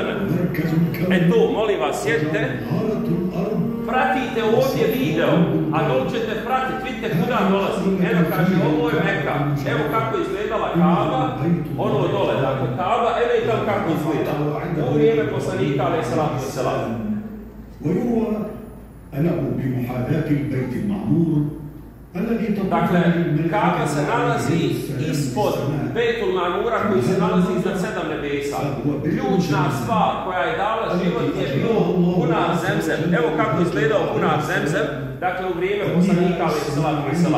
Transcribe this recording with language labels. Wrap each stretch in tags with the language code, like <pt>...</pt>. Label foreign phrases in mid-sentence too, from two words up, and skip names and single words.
<bs>Tu, molim vas, sjedite, pratite ovdje video, a dok ćete pratiti, vidite kuda dolazi. Evo kaže, ovo je Meka, evo kako je izgledala Kaba, ono dole, dakle Kaba, evo i tamo kako izgleda. U vrijeme poslanika</bs> <ar>عليه الصلاة والسلام. ويروى أنه بمحاذاة البيت المعمور</ar> <bs>Dakle, Kaaba se nalazi ispod Bejtul Mamura koji se nalazi iznad 7 nebesa. Ključna stvar koja je dala život je bilo bunar Zemzem. Evo kako izgledao bunar Zemzem, dakle u vrijeme poslanika</bs> <ar>عليه الصلاة والسلام.</ar>